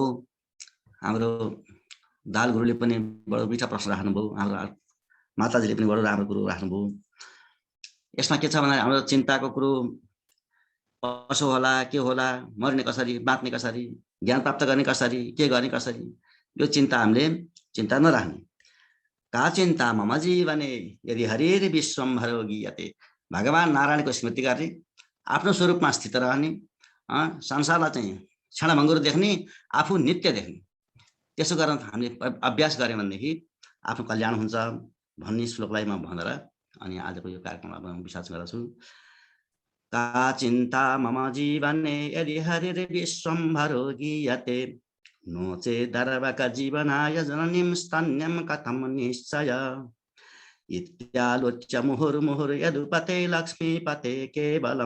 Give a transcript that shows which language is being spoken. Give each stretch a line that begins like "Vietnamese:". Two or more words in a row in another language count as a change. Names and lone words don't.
Nepali: हाम्रो दाल गुरुले पनि बडो मिठा प्रश्न राख्नुभयो, हाम्रो माताजीले पनि बडो राम्रो कुरो राख्नुभयो। यसमा के छ भन्दा हाम्रो चिन्ताको कुरो कसो होला, के होला, मर्ने कसरी, बाँच्ने कसरी, ज्ञान प्राप्त गर्ने कसरी, के गर्ने कसरी, यो चिन्ता हामीले चिन्ता नराख्ने।
Sanskrit: का चिन्ता मम जीवने यदि हरिर विश्वम्भरो गीयते।
Nepali: भगवान नारायणको स्मृति गर्ने, आफ्नो स्वरूपमा स्थित रहने, संसारलाई चाहिँ क्षणभङ्गुर देख्ने, आफू नित्य देख्ने। त्यसो गर्न हामीले अभ्यास गऱ्यौँ भनेदेखि आफ्नो कल्याण हुन्छ भन्ने श्लोकलाई म भनेर अनि आजको यो कार्यक्रममा म विश्वास गर्दछु।
Sanskrit: का चिन्ता मम जीवने यदि हरिर विश्वम्भरो गीयते। नो चेदर्वक जीवनाय जननीं स्तन्यं कथं निश्चय। इत्यालोच्य मुहुर्मुहुर् यदुपते लक्ष्मीपते केवलं।